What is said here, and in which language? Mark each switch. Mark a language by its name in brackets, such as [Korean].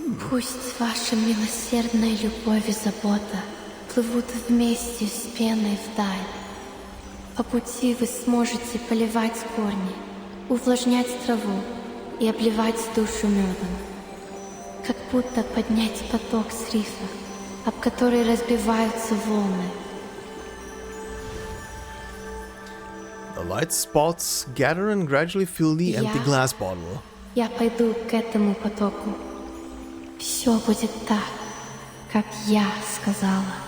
[Russian] Пусть ваша милосердная любовь и забота плывут вместе с пеной вдаль. По пути вы сможете поливать корни, увлажнять траву и обливать душу медом. Как будто поднять поток с рифа, об который разбиваются волны. [English] The light spots gather and gradually fill the empty glass bottle. [Russian] Я пойду к этому потоку. Все будет так, как я сказала.